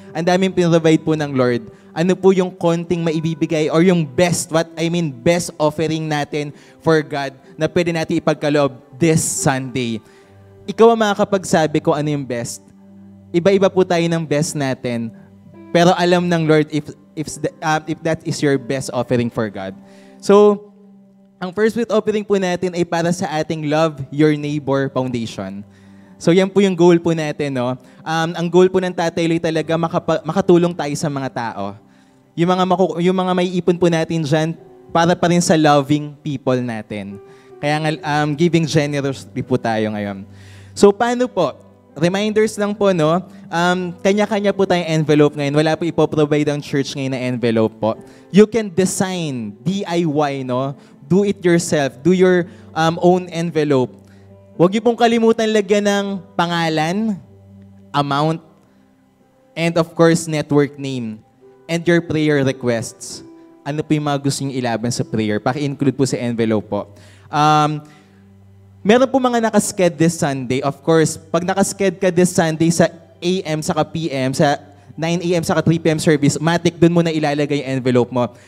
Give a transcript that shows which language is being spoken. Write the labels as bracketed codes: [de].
[tl] Ang daming pinrovide po ng Lord. Ano po yung konting maibibigay or yung best, best offering natin for God na pwede natin ipagkaloob this Sunday. Ikaw ang makakapagsabi kung ano yung best. Iba-iba po tayo ng best natin. Pero alam ng Lord [en] if that is your best offering for God. [tl] So, ang first fruit offering po natin ay para sa ating Love Your Neighbor Foundation. So, yan po yung goal po natin, no? Ang goal po ng Tatay Loy talaga makatulong tayo sa mga tao. Yung mga may ipon po natin dyan para pa rin sa loving people natin. Kaya giving generously po tayo ngayon. So, paano po? Reminders lang po, no? Kanya-kanya po tayong envelope ngayon. Wala po ipoprovide ang church ngayon na envelope po. [en] You can design, DIY, no? Do it yourself. Do your own envelope. [tl] Huwag niyo pong kalimutan lagyan ng pangalan, amount, [en] and of course, network name, and your prayer requests. [tl] Ano po yung mga gusto niyo ilaban sa prayer? Paki-include po sa envelope po. Meron po mga nakasked this Sunday. Of course, pag nakasked ka this Sunday sa AM saka PM, sa 9 AM saka 3 PM service, matik doon mo na ilalagay yung envelope mo.